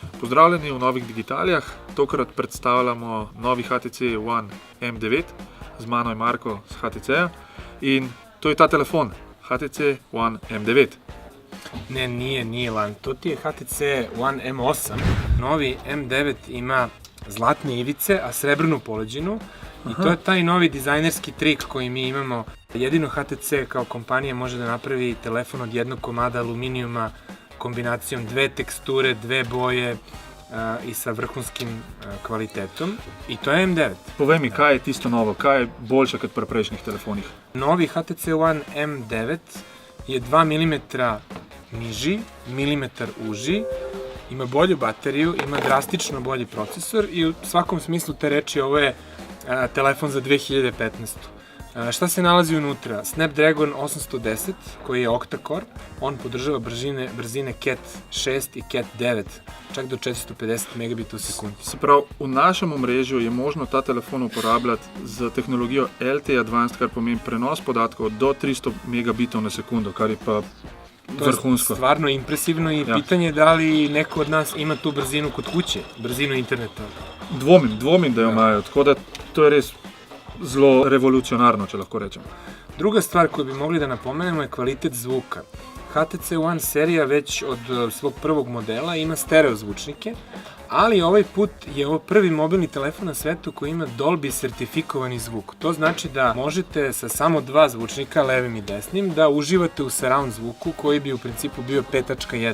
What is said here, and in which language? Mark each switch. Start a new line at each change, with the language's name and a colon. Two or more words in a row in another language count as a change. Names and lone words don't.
Slovenian: Pozdravljeni v novih digitalijah. Tokrat predstavljamo novi HTC One M9. Z mano je Marko z HTC-ja in to je ta telefon, HTC One M9.
Serbian: Ne, nije lan. To ti je HTC One M8. Novi M9 ima zlatne ivice, a srebrnu poleđinu. I to je taj novi dizajnerski trik koji mi imamo. Jedino HTC kao kompanija može da napravi telefon od jednog komada aluminijuma kombinacijom dve teksture, dve boje i sa vrhunskim kvalitetom. I to je M9.
Slovenian: Povej mi, kaj je tisto novo, kaj je boljše kot pri prejšnjih telefonih?
Serbian: Novi HTC One M9 je 2 mm niži, milimetar uži, ima bolju bateriju, ima drastično bolji procesor i u svakom smislu te reči ovo je telefon za 2015. Šta se nalazi unutra? Snapdragon 810 koji je octa-core, on podržava brzine Cat 6 i Cat 9, čak do 450 megabita u sekundi.
Slovenian: Se pravi, v našem omrežju je možno ta telefon uporabljati z tehnologijo LTE Advanced, kar pomeni prenos podatkov do 300 megabitov na sekundo, kar je pa vrhunsko.
Serbian: To je stvarno impresivno i pitanje je da li neko od nas ima tu brzinu kod kuće, brzinu interneta.
Slovenian: Dvomim da jo imajo, tako da to je res zelo revolucionarno, če lahko rečem.
Serbian: Druga stvar koju bi mogli da napomenemo je kvalitet zvuka. HTC One serija već od svog prvog modela ima stereo zvučnike, ali ovaj put je ovo prvi mobilni telefon na svetu koji ima Dolby sertifikovani zvuk. To znači da možete sa samo dva zvučnika, levim i desnim, da uživate u surround zvuku koji bi u principu bio 5.1.